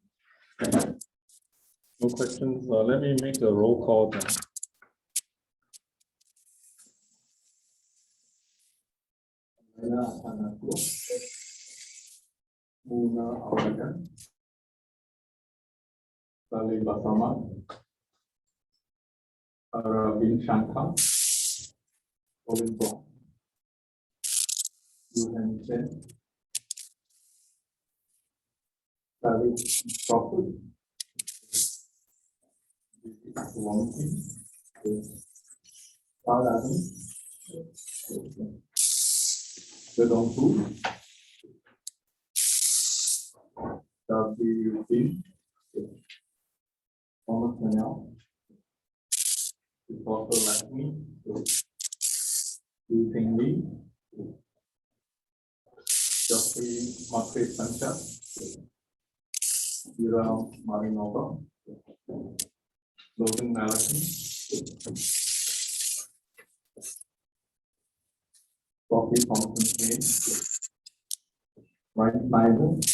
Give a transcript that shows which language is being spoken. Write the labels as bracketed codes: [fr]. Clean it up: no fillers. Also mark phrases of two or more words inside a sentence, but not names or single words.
[en] No questions. Let me make a roll call then. Muna awalan, saling bersama, Arabin Shankar, Olimpo, Yuhan Chen, Saling Profit, Wang Qin, Adam, Zedong Tu, W. Thomas Manel, Dr. Lakshmi, Yu Ping Lee, Jeffrey Market Sanchez, Ira Marinova, Logan Malachi, Sophie Thompson Hayes, Ryan Snyder,